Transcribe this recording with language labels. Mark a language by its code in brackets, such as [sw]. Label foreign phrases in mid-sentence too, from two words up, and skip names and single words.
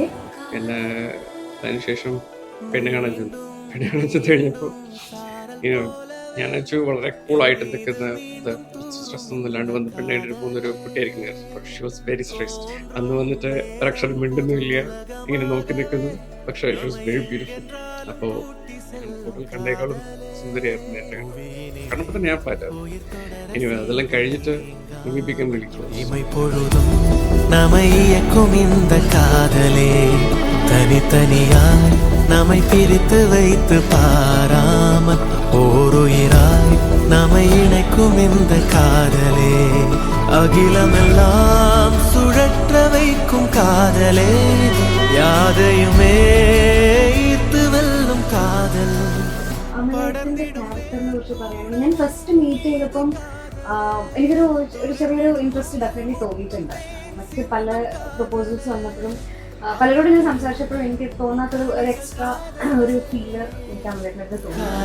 [ml] പിന്നെ അതിനുശേഷം പെണ്ണ് കാണാൻ ചെന്ന് കഴിഞ്ഞപ്പോൾ ഞാൻ വെച്ചു വളരെ കൂളായിട്ട് നിൽക്കുന്ന സ്ട്രെസ് ഒന്നും ഇല്ലാണ്ട് വന്ന് പെണ്ണായിട്ട് പോകുന്നൊരു കുട്ടിയായിരിക്കും. [en] She was very stressed. [ml] അന്ന് വന്നിട്ട് ഒരക്ഷരം മിണ്ടുന്നില്ല, ഇങ്ങനെ നോക്കി നിൽക്കുന്നു. [en] പക്ഷേ it was very beautiful. [ml] അപ്പോൾ ഫോട്ടോയിൽ കണ്ടേക്കാളും സുന്ദരിയായിരുന്നു എൻ്റെ കണ്ടപ്പോൾ തന്നെ ഞാൻ പാറ്റാ. ഇനി അതെല്ലാം കഴിഞ്ഞിട്ട് നിമിപ്പിക്കാൻ വിളിക്കും. [ta] தனித்தனியாய் நம்மை பிரித்து வைத்து பாராமல் ஓருயிராய் நம்மை இணைக்கும் இந்த காதலே, அகிலமெல்லாம் சுழற்ற வைக்கும் காதலே, யாதையுமே ஈர்த்து வெல்லும் കാതൽ. [ml] ഞാൻ [en] first meet [ml] ചെയ്തപ്പം എനിക്കൊരു ചെറിയൊരു [en] interest definitely [ml] തോന്നിയിട്ടുണ്ട്. മറ്റ് പല പ്രപ്പോസൽസ് വന്നപ്പോഴും പലരോടും ഞാൻ സംസാരിച്ചപ്പോഴും എനിക്ക് തോന്നാത്തൊരു എക്സ്ട്രാ ഒരു ഫീല് എനിക്ക് അമലേട്ടനടുത്ത് തോന്നി.